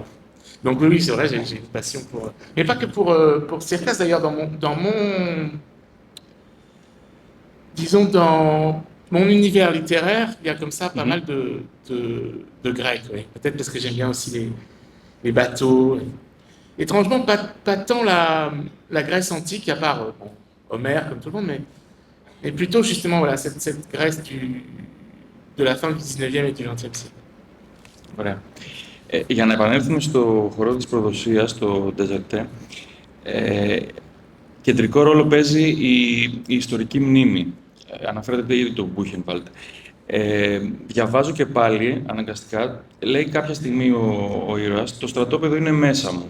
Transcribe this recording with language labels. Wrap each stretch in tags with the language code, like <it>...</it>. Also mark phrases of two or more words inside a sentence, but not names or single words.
<fr>Donc oui, c'est vrai, j'ai une passion pour... Mais pas que pour Cercas, d'ailleurs, disons, dans mon univers littéraire, il y a comme ça pas mal de Grecs, oui. Peut-être parce que j'aime bien aussi les bateaux. Étrangement, pas tant la Grèce antique, à part bon, Homère, comme tout le monde, mais plutôt justement voilà, cette Grèce de la fin du 19e et du 20e siècle.</fr> <el>Ωραία. Για να επανέλθουμε στο χορό της προδοσίας, το Ντεζερτέ, κεντρικό ρόλο παίζει η ιστορική μνήμη. Αναφέρεται ήδη το Μπούχενβαλντ. Διαβάζω και πάλι, αναγκαστικά, λέει κάποια στιγμή ο ήρωας, το στρατόπεδο είναι μέσα μου.</el>